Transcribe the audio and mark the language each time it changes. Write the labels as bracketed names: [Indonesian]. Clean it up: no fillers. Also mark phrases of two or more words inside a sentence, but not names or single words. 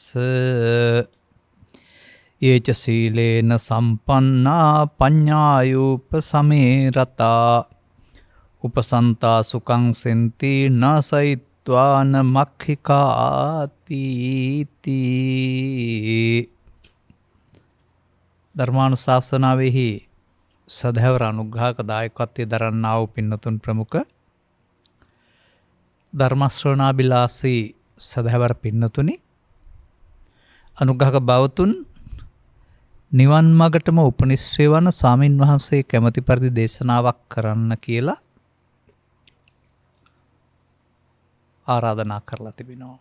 [Pali] යේච සීලේන සම්පන්නා පඤ්ඤායූප සමේරතා උපසන්තා සුඛං සෙන්ති නසයිත්වාන මක්ඛිකාති [Sinhala] ධර්මානුශාසනාවෙහි සදහැවර අනුග්‍රහක දායකත්වයේ දරන්නා වූ පින්නතුන් ප්‍රමුඛ ධර්ම ශ්‍රවණාබිලාසී සදහැවර පින්නතුනි අනුග්‍රහක බවතුන් නිවන් මගටම උපනිශ්‍රේ වන ස්වාමින් වහන්සේ කැමැති පරිදි දේශනාවක් කරන්න කියලා ආරාධනා කරලා තිබෙනවා.